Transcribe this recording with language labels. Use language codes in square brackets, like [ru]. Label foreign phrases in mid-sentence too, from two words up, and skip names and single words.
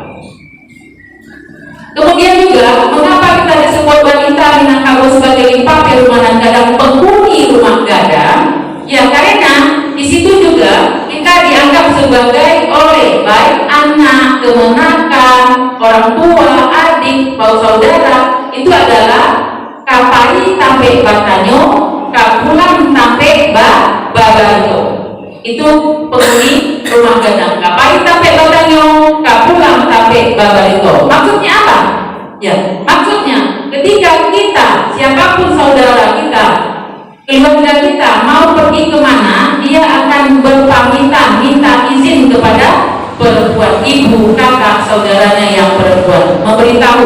[id] Kemudian juga, mengapa kita disebut wanita Minangkabau sebagai [min] limpape rumah gadang, [id] penghuni [min] rumah gadang? [id] Ya, karena di situ juga kita dianggap sebagai oleh baik anak, kemenakan, orang tua, adik, saudara, itu adalah [min] kapari tampe batanyo, kapulang tampe babarito. [id] Itu penghuni [min] rumah gadang. Kapari tampe batanyo, kapulang tampe babarito. [id] Maksudnya apa? Ya, maksudnya ketika kita, siapapun saudara kita, keluarga kita mau pergi kemana, dia akan berpamitan, minta izin kepada perempuan, ibu, kakak, saudaranya yang perempuan, memberitahu.